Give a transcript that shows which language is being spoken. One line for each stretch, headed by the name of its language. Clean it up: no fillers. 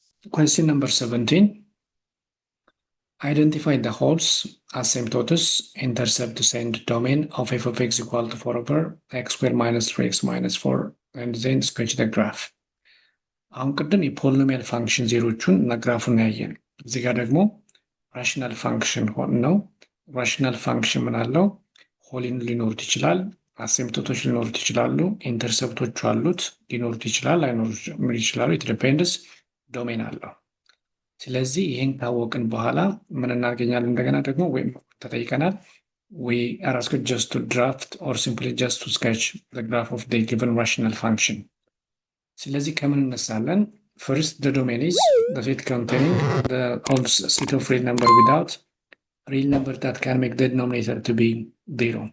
English: Question number 17. identify the holes, asymptotes, intercepts, and domain of f of x equal to 4 over x square minus 3x minus 4 and then sketch the graph።
Amharic: አሁን ቅድም የፖሊኖሚያል ፋንክሽን ዜሮቹን እና ግራፉን ያየን። እዚህ ጋር ደግሞ ራሽናል ፋንክሽን ነው። ራሽናል ፋንክሽን ምን አለው? ሆሊን ሊኖሩት ይችላል፣ አሲምፕቶቶች ሊኖሩት ይችላሉ፣ ኢንተርሰፕቶች አሉት፣ ሊኖሩት ይችላል፣ ላይኖሩት ይችላሉ።
English: ኢት ዲፔንድስ
Amharic: ዶሜን አለው። ስለዚህ ይህን ካወቅን በኋላ ምን እናገኛለን? እንደገና ደግሞ ወይም ተጠይቀናል
English: we are asked just to draft or simply just to sketch the graph of the given rational function.
Amharic: ስለዚህ ከምን እነሳለን?
English: first the domain is the set containing the whole set of real number without real number that can make the denominator to be 0.